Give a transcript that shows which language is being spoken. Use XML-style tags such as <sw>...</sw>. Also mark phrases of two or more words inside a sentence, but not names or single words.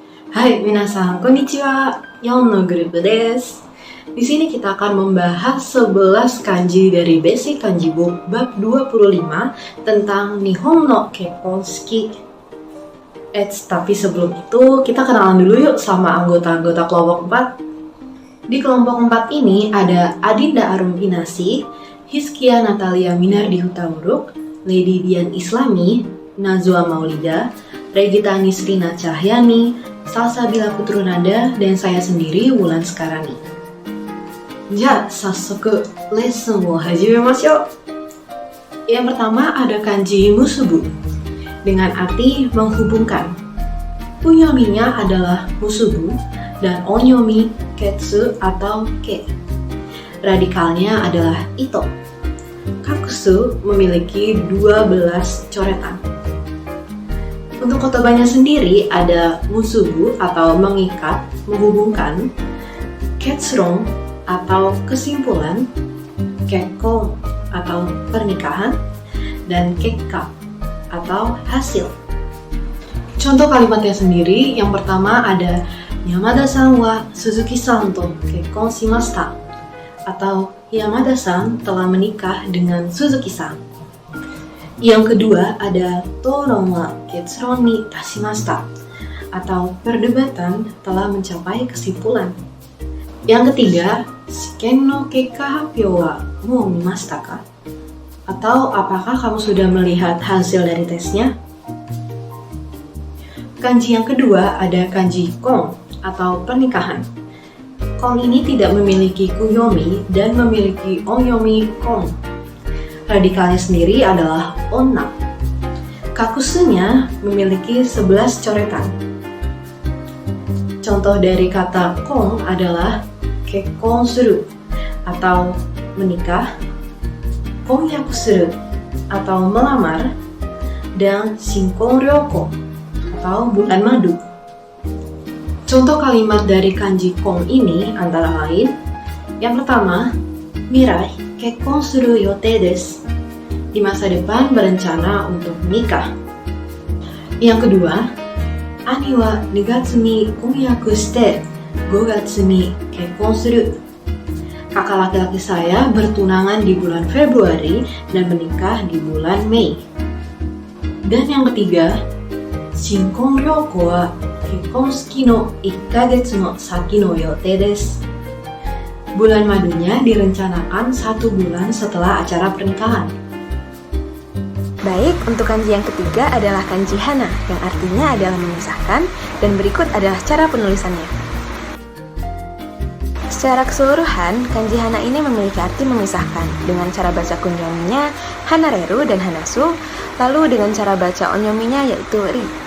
<ja>はい皆さん、こんにちは. 四のグループです.</ja> <id>Di sini kita akan membahas 11 kanji dari Basic Kanji Book bab 25 tentang Nihon no Kekkon Suki. Tapi sebelum itu kita kenalan dulu yuk sama anggota-anggota kelompok 4. Di kelompok 4 ini ada Adinda Arum Inasi, Hiskia Natalia Minardi Hutauruk, Lady Dian Islami, Nazwa Maulida, Regita Nisrina Cahyani, Salsabila Putrunada, dan saya sendiri Wulan Sekarani.</id> <ja>じゃ、早速レッスンを始めましょう.</ja> <id>Yang pertama ada kanji musubu dengan arti menghubungkan. Unyominya adalah musubu dan onyomi ketsu atau ke. Radikalnya adalah ito. Kakusu memiliki 12 coretan. Untuk kotobanya sendiri ada musubu atau mengikat, menghubungkan, ketsurong atau kesimpulan, kekkon atau pernikahan, dan kekka atau hasil. Contoh kalimatnya sendiri, yang pertama ada</id> <ja>山田さんは鈴木さんと結婚しました,</ja> <id>atau Yamada-san telah menikah dengan Suzuki-san. Yang kedua ada</id> <ja>討論は結論に達しました,</ja> <id>atau perdebatan telah mencapai kesimpulan. Yang ketiga,</id> <ja>試験の結果発表はもう見ましたか?</ja> <id>Atau apakah kamu sudah melihat hasil dari tesnya? Kanji yang kedua ada kanji kon atau pernikahan. Kon ini tidak memiliki kunyomi dan memiliki onyomi kon. Radikalnya sendiri adalah onna. Kakusunya memiliki 11 coretan. Contoh dari kata kon adalah</id> <ja>結婚する</ja> <id>atau menikah,</id> <ja>婚約する</ja> <id>atau melamar, dan</id> <ja>新婚旅行</ja> <id>atau bulan madu. Contoh kalimat dari kanji kon ini antara lain, yang pertama,</id> <ja>未来結婚する予定です.</ja> <id>Di masa depan berencana untuk menikah. Yang kedua,</id> <ja>兄は 2 月に婚約して5月に結婚する.</ja> <id>Kakak laki-laki saya bertunangan di bulan Februari dan menikah di bulan Mei. Dan yang ketiga,</id> <ja>新婚旅行は結婚式の 1ヶ月の先の予定です.</ja> <id>Bulan madunya direncanakan 1 bulan setelah acara pernikahan. Baik, untuk kanji yang ketiga adalah kanji hana, yang artinya adalah memisahkan, dan berikut adalah cara penulisannya. Secara keseluruhan, kanji hana ini memiliki arti memisahkan, dengan cara baca kunyominya hanareru dan hanasu, lalu dengan cara baca onyominya yaitu ri.</id>